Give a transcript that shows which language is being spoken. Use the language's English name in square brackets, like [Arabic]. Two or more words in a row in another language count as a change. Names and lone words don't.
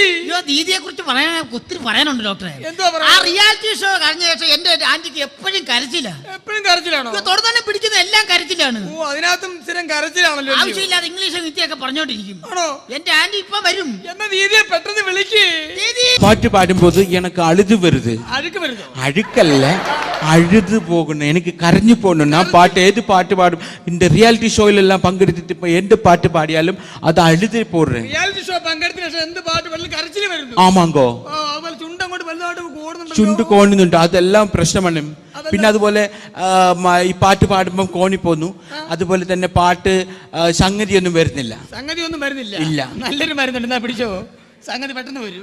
[Malayalam] അയ്യോ, ദീദിയെ കുറിച്ച് ഒത്തിരി പറയാനുണ്ട് ഡോക്ടറെ. എന്തുവാ പറയാ? ആ [English] reality show [Malayalam] കഴിഞ്ഞ ശേഷം എന്റെ ആന്റിക്ക് എപ്പോഴും കരച്ചില്ല. എപ്പോഴും കരച്ചിലാണോ? തൊടുതന്നെ പിടിക്കുന്ന എല്ലാം കരച്ചിലാണ്. ഓ അതിനകത്തും സ്ഥിരം കരച്ചിലാണല്ലോ. ആവശ്യമില്ലാതെ ഇംഗ്ലീഷും ഹിന്ദിയൊക്കെ പറഞ്ഞോണ്ടിരിക്കും. ആണോ? എന്റെ ആന്റി ഇപ്പൊ വരും. എന്നാ ദീദിയെ പെട്ടെന്ന് വിളിക്ക്. [Tamil] பாட்டு பாடும்போது எனக்கு அழுது வருது. அழுக்கு வருது? அழுக்கல்ல, அழுது போகணும். எனக்கு கரைஞ்சு போகணும். நான் பாட்டு ஏது பாட்டு பாடும் இந்த [English] reality show [Tamil] எல்லாம் பங்கெடுத்துட்டு இப்போ எந்த பாட்டு பாடியாலும் அதை அழுது போடுறேன். [English] reality show [Malayalam] പങ്കെടുത്തതിന് ശേഷം എന്ത് പാട്ട് വല്ല കരച്ചിൽ വരുന്നു? ആമാങ്കോ. അതുപോലെ ചുണ്ടങ്ങോട്ട് വലുതായിട്ട് കൂടുന്നുണ്ടല്ലോ. ചുണ്ട് കോണുന്നുണ്ട്, അതെല്ലാം പ്രശ്നമാണ്. പിന്നെ അതുപോലെ ഈ പാട്ട് പാടുമ്പോൾ കോണി പോന്നു. അതുപോലെ തന്നെ പാട്ട് സംഗതിയൊന്നും വരുന്നില്ല. സംഗതി ഒന്നും വരുന്നില്ല? ഇല്ല. നല്ലൊരു മരുന്നുണ്ട്, എന്നാ പിടിച്ചോ. സംഗതി പെട്ടെന്ന് വരും.